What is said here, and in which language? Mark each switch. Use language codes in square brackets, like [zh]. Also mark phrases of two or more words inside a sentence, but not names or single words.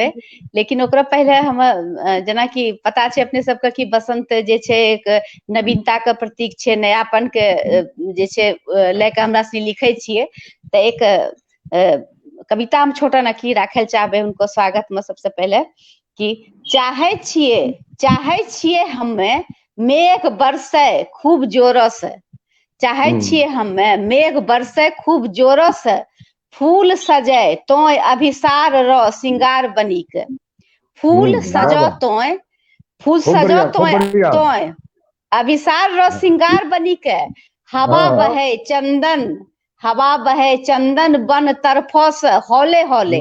[anp] लेकिन ओकरा पहले हम जेनाकि पता छै अपने सबके कि बसंत जे छै एक नवीनता के प्रतीक छै, नयापन के जे छै लेके हमरा सनी लिखै छियै। तऽ एक कविता हम छोटा नकी राखै चाहबै हुनको स्वागत में। सबसे पहले कि चाहै छियै हमे मेघ बरसे खूब जोरो से, चाहै छियै हमे मेघ बरसे खूब जोरो से, फूल सजे तोय अभिसार रो श्रृंगार बनी के, फूल वाह सजो वाह, तोय, फूल खूब सजो बढ़िया खूब तोय बढ़िया। तोय अभिसार रो श्रृंगार बनी के, हवा हाँ बहे चंदन, हवा बहे चंदन बन तरफो से हौले हौले,